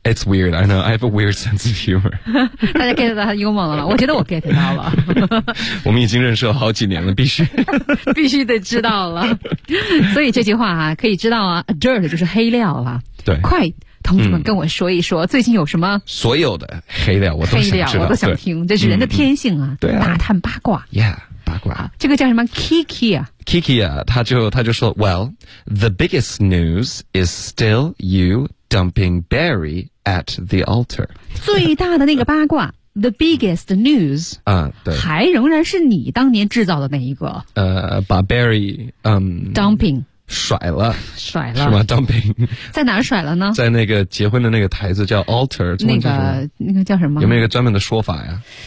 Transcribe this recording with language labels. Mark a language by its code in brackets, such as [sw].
[en] It's weird, I know, I have a weird sense of humor. [zh] 大家 get 到他的幽默了吗？我觉得我 get 到了。我们已经认识了好几年了，必须。必须得知道了。所以这句话啊，可以知道啊， dirt 就是黑料了。对。快，同志们跟我说一说，最近有什么？所有的黑料我都想知道。黑料我都想听，这是人的天性啊。对啊。打探八卦。 [en] Yeah. [zh] 啊、这个叫什么 Kiki 啊 [en] Kiki [zh] 啊他就说 [en] Well, the biggest news is still you dumping Barry at the altar [zh] 最大的那个八卦 [en] The biggest news、 [zh] 啊、对还仍然是你当年制造的那一个把 Barry、 [en] Dumping [zh] 甩了甩了是吗 Dumping 在哪甩了呢在那个结婚的那个台子叫 altar 那个叫什么有没有一个专门的说法呀